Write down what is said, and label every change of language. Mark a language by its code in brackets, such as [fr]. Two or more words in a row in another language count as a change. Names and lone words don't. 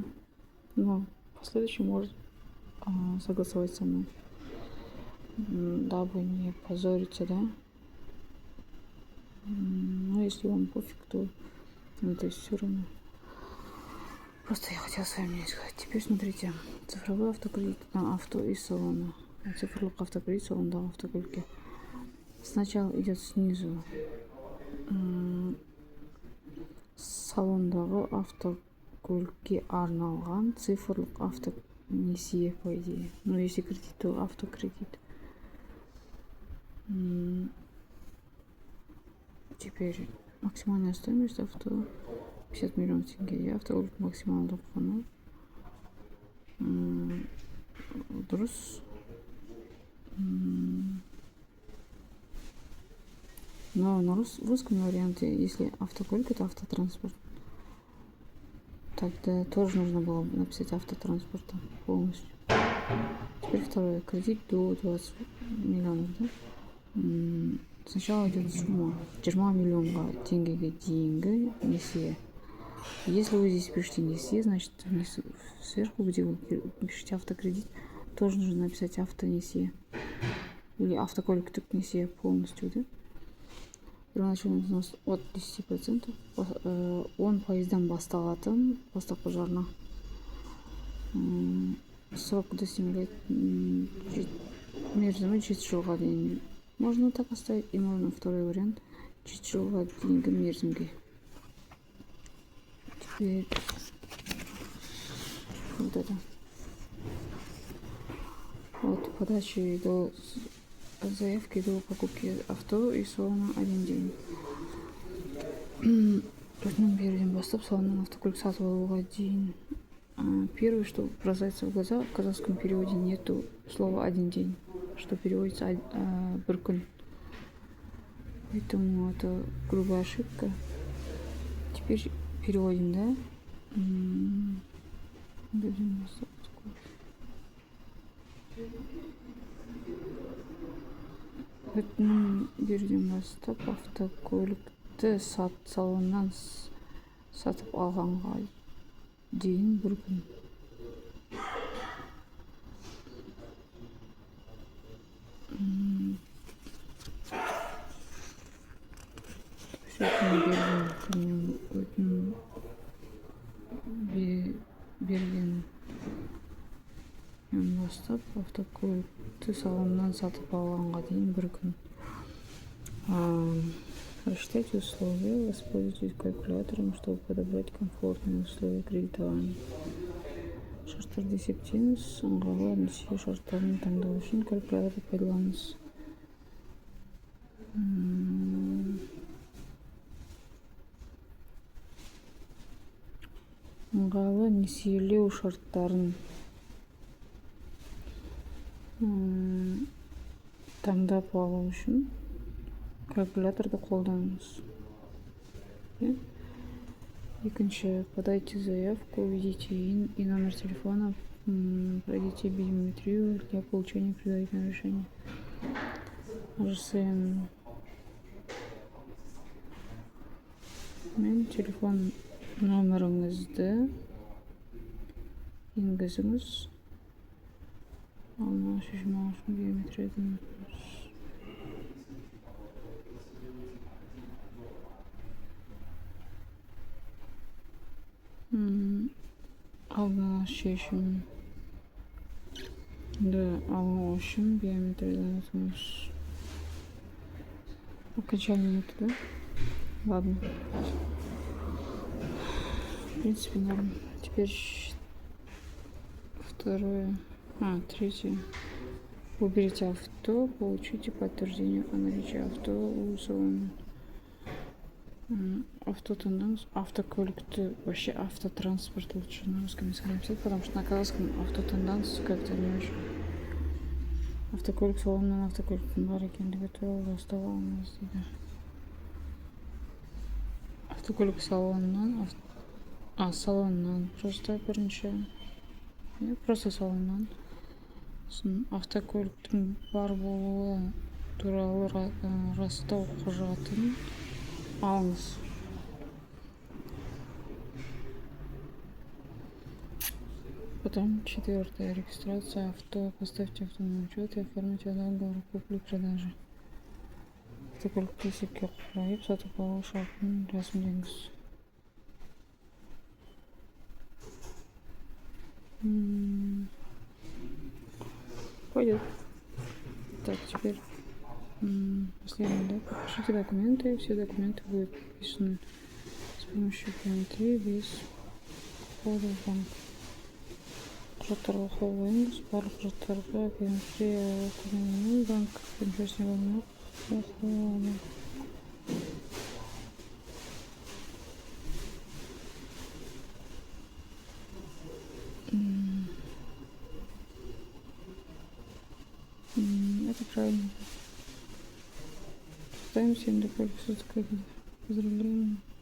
[ru] Но в последующем может согласовать со мной, дабы не позориться, да. Но если вам пофиг, то это все равно. Просто я хотела с вами не сказать. Теперь смотрите, цифровой автокредит на авто из салона. [kk] Цифрлық автокредит салондағы автокөлікке. [ru] Сначала идет снизу [kk] салондағы автокөлікке арналған цифрлық автонесие, [ru] по идее. Ну, если кредит, то автокредит. Теперь максимальная стоимость авто 50 миллионов тенге. [kk] Автокөлік максималдық құны дұрыс. [ru] Но на русском варианте, если автокөлік это автотранспорт, тогда тоже нужно было написать автотранспорта полностью. Теперь второе. Кредит до 20 миллионов, да? Сначала идет сумма 20 миллионов тенге деньги несие. Если вы здесь пишете несие, значит сверху, где вы пишете автокредит, тоже нужно написать автонесие. Или [kk] автокөліктік несие [ru] полностью, да? Первоначальный взнос от 10%, 10% [kk] басталатын бастапқы жарна. [ru] Срок достигает [kk] мерзімі 7 жылға дейін. [ru] Можно так оставить, и можно второй вариант 7 [kk] жылға дейінгі мерзімге. [ru] Теперь вот это. От подачи до заявки до покупки авто и салона 1 день. [kk] Берден бастап салоннан автокөлік сатып алуға дейін. [ru] Первое, что бросается в глаза, в казахском переводе нету слова 1 день, что переводится [kk] бір күн. [ru] Поэтому это грубая ошибка. Теперь переводим, да? [kk] Берден бастап автокөлікті салоннан сатып алғанға дейін бір күн. Берген бастап автокөлікті салоннан сатып алғанға дейін бір күн. [ru] Прочитайте условия, воспользуйтесь калькулятором, чтобы подобрать комфортные условия кредитования. [kk] Шарттарды есептеңіз, ыңғайлы несие шарттарын таңдау үшін калькуляторды пайдаланыңыз. Ыңғайлы несиелеу шарттарын таңдап алу үшін калькуляторды қолданыңыз. Екінші, [ru] подайте заявку, введите ИН и номер телефона, пройдите биометрию для получения предварительного решения. [kk] Жасаем мен телефон номеріңізді енгізіңіз. Алдын шешім алу үшін биометриядан алдын шешімді алу үшін биометриядан өтіңіз. [ru] Окончание метода. Ладно. В принципе, норм. Теперь второе. Третье. Выберите авто, получите подтверждение о наличии авто у салона. Автотенденс, автоколик, вообще автотранспорт лучше на русском языке написать, потому что на казахском автотенденс как-то не очень. [kk] Автокөлік салонынан автокөліктің бар екендігі туралы растау алыңыз дейді. Автокөлік салонынан салоннан просто бірінші. [ru] Просто салоннан. [kk] Автокөліктің бар болуы туралы растау құжатын алыңыз. [ru] Потом четвертое. Регистрация авто. Поставьте авто на учет и оформите договор купли-продажи. [kk] Автокөлікті есепке қойып, сатып алу шартын рәсімдеңіз. [ru] Пойдет. Так, теперь последний, да? Подпишите документы. Все документы будут подписаны с помощью биометрии без входа в банк. [kk] Құжаттарға қол қойыңыз. Барлық құжаттарға биометрия қолданылмайды. Банк пен болмақ. [ru] Это правильно. Ставим 7 до полиса. Поздравляем.